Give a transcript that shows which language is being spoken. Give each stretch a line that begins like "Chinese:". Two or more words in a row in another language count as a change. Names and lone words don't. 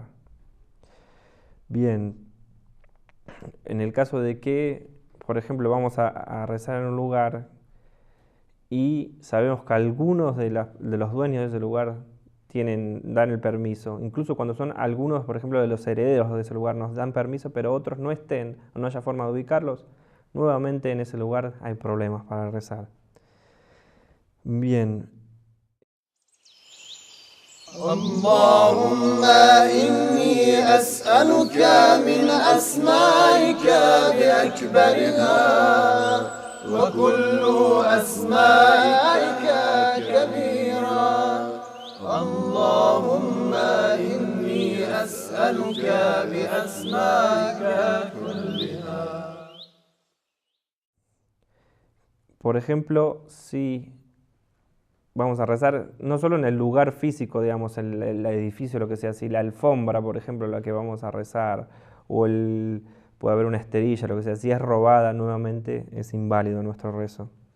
Spanish: Bien, en el caso de que, por ejemplo, vamos a rezar en un lugar y sabemos que algunos de los dueños de ese lugar dan el permiso, incluso cuando son algunos, por ejemplo, de los herederos de ese lugar nos dan permiso, pero otros no estén o no haya forma de ubicarlos, nuevamente en ese lugar hay problemas para rezar. Bien.
Arabic: اللهم إني أسألك من أسمائك بأكبرها وكل أسمائك كبيرا اللهم إني أسألك بأسمائك كلها.
Spanish: Por ejemplo, si vamos a rezar no solo en el lugar físico, digamos, el edificio, lo que sea, si la alfombra, por ejemplo, la que vamos a rezar, o puede haber una esterilla, lo que sea, si es robada nuevamente, es inválido nuestro rezo.